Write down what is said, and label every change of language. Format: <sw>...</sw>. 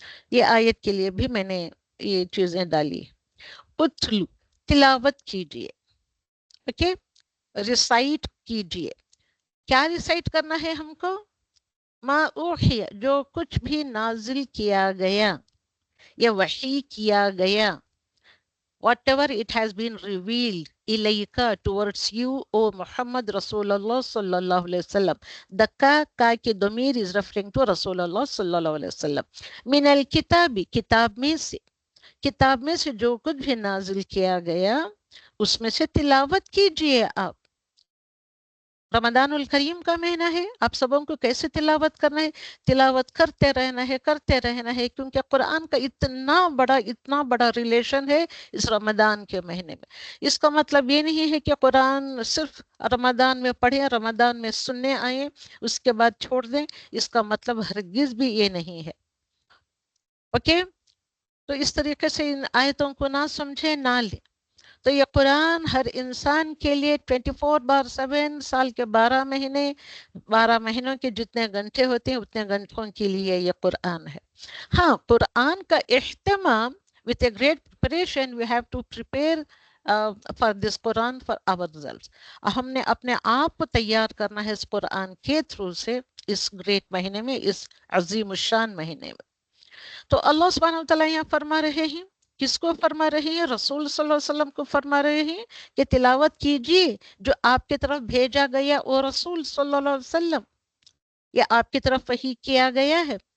<ur>یہ آیت کے لیے بھی میں نے یہ چیزیں ڈالی. اتلو تلاوت کیجئے، اوکے ریسائٹ کیجئے. کیا ریسائٹ کرنا ہے ہم کو؟</ur> <ar>ما اوحی،</ar> <ur>جو کچھ بھی نازل کیا گیا یا وحی کیا گیا.</ur> <en>whatever it has been revealed</en> <ar>ilayka</ar> <en>towards you, O Muhammad Rasulullah sallallahu alaihi wasallam. The ka ki damir is referring to Rasulullah sallallahu alaihi wasallam.</en> <ar>Min al-kitabi،</ar> <ur>کتاب میں سے جو کچھ بھی نازل کیا گیا اس میں سے تلاوت کیجئے. آپ رمضان الکریم کا مہینہ ہے، آپ سبوں کو کیسے تلاوت کرنا ہے؟ تلاوت کرتے رہنا ہے، کیونکہ قرآن کا اتنا بڑا ریلیشن ہے اس رمضان کے مہینے میں. اس کا مطلب یہ نہیں ہے کہ قرآن صرف رمضان میں پڑھیں، رمضان میں سننے آئیں، اس کے بعد چھوڑ دیں. اس کا مطلب ہرگز بھی یہ نہیں ہے. اوکے، تو اس طریقے سے ان آیتوں کو نہ سمجھے، نہ لیں. تو یہ قرآن ہر انسان کے لیے 24/7 سال کے 12 مہینوں کے جتنے گھنٹے ہوتے ہیں اتنے گھنٹوں کے لیے یہ قرآن ہے. ہاں، قرآن کا اہتمام</ur> <en>with a great preparation we have to prepare for this Quran for ourselves.</en> <ur>ہم نے اپنے آپ کو تیار کرنا ہے اس قرآن کے تھرو سے، اس گریٹ مہینے میں، اس عظیم الشان مہینے میں. تو اللہ سبحانہ وتعالیٰ یہاں فرما رہے ہیں، کس کو فرما رہے ہیں؟ رسول صلی اللہ علیہ وسلم کو فرما رہے ہیں کہ تلاوت کیجئے جو آپ کی طرف بھیجا گیا، اور رسول صلی اللہ علیہ وسلم یہ آپ کی طرف وحی کیا گیا ہے.</ur>